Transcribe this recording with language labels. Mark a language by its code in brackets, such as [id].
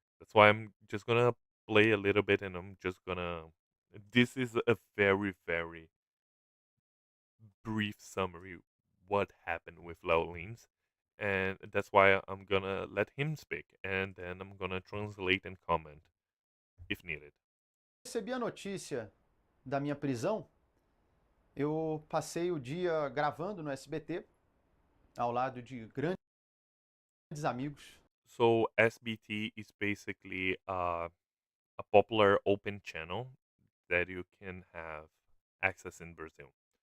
[en] That's why I'm just gonna play a little bit, and I'm just gonna. This is a very, very brief summary what happened with Laulins, and that's why I'm gonna let him speak, and then I'm gonna translate and comment if needed. [pt] a notícia da minha prisão, eu passei o dia gravando no SBT, ao lado de grandes amigos. [en] So SBT is basically a popular open channel that you can have access in Brazil.